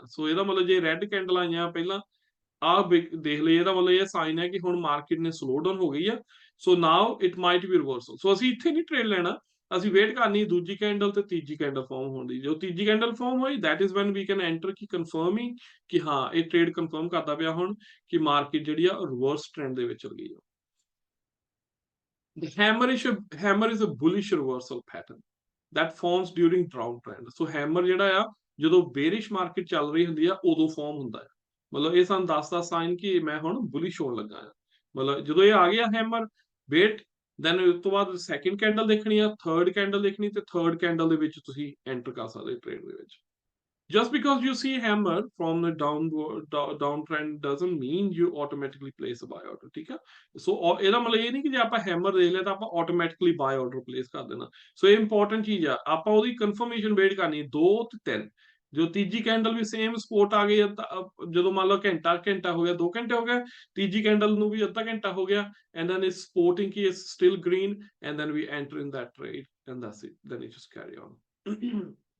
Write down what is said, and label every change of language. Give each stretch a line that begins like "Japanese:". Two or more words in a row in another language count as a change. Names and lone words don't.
Punjabi: ਸੋ ਇਹਦਾ ਮਤਲਬ ਜੇ
English: red candle
Punjabi: ਆਈਆਂ ਪਹਿਲਾਂ ਦੇਖ ਲਈ, ਇਹਦਾ ਮਤਲਬ ਇਹ ਸਾਈਨ ਹੈ ਕਿ ਹੁਣ ਮਾਰਕੀਟ ਨੇ
English: slow down
Punjabi: ਹੋ ਗਈ ਆ।
English: So now it might be reversal.
Punjabi: ਸੋ ਅਸੀਂ ਇੱਥੇ ਨਹੀਂ ਟ੍ਰੇਡ ਲੈਣਾ, ਅਸੀਂ ਵੇਟ ਕਰਨੀ ਦੂਜੀ ਕੈਂਡਲ ਤੇ ਤੀਜੀ
English: candle form
Punjabi: ਹੋਣ ਦੀ। ਜੋ ਤੀਜੀ
English: candle form
Punjabi: ਹੋਈ
English: that is when we can enter,
Punjabi: ਕਿ ਕਨਫਰਮਿੰਗ ਕਿ ਹਾਂ ਇਹ
English: trade confirm
Punjabi: ਕਰਦਾ ਪਿਆ ਹੁਣ ਕਿ ਮਾਰਕੀਟ ਜਿਹੜੀ ਆ
English: reverse trend
Punjabi: ਦੇ ਵਿੱਚ ਚਲ ਗਈ ਆ।
English: The hammer is a bullish reversal pattern that forms during downtrend।
Punjabi: ਸੋ ਹੈਮਰ ਜਿਹੜਾ ਆ ਜਦੋਂ
English: bearish market
Punjabi: ਚੱਲ ਰਹੀ ਹੁੰਦੀ ਆ ਉਦੋਂ ਫਾਰਮ ਹੁੰਦਾ ਹੈ, ਮਤਲਬ ਇਹ ਸਾਨੂੰ ਦੱਸਦਾ ਸਾਈਨ ਕਿ ਮੈਂ ਹੁਣ ਬੁਲਿਸ਼ ਹੋਣ ਲੱਗਾ ਆ। ਮਤਲਬ ਜਦੋਂ ਇਹ ਆ ਗਿਆ ਹੈਮਰ,
English: wait, then
Punjabi: ਉਸ ਤੋਂ ਬਾਅਦ
English: second candle
Punjabi: ਦੇਖਣੀ ਆ,
English: third candle
Punjabi: ਦੇਖਣੀ, ਤੇ
English: third candle
Punjabi: ਦੇ ਵਿੱਚ ਤੁਸੀਂ ਐਂਟਰ ਕਰ ਸਕਦੇ ਟ੍ਰੇਡ ਦੇ ਵਿੱਚ।
English: Just because you see hammer from the downtrend doesn't mean you automatically place a buy order।
Punjabi: ਠੀਕ ਆ, ਸੋ ਇਹਦਾ ਮਤਲਬ ਇਹ ਨਹੀਂ ਕਿ ਜੇ ਆਪਾਂ ਹੈਮਰ ਦੇਖ ਲਿਆ ਤਾਂ ਆਪਾਂ
English: automatically buy order place
Punjabi: ਕਰ ਦੇਣਾ। ਸੋ ਇਹ ਇੰਪੋਰਟੈਂਟ ਚੀਜ਼ ਆ, ਆਪਾਂ ਉਹਦੀ
English: confirmation wait
Punjabi: ਕਰਨੀ 2 ਤੇ 3। ਜੋ ਤੀਜੀ ਕੈਂਡਲ ਵੀ
English: same support
Punjabi: ਆ ਗਈ ਜਦੋਂ ਮੰਨ ਲਓ ਘੰਟਾ ਹੋ ਗਿਆ, 2 ਘੰਟੇ ਹੋ ਗਏ, ਤੀਜੀ ਕੈਂਡਲ ਨੂੰ ਵੀ ਅੱਧਾ ਘੰਟਾ ਹੋ ਗਿਆ,
English: and then is supporting, key is still green, and then we enter in that trade and that's it, then it just carry on.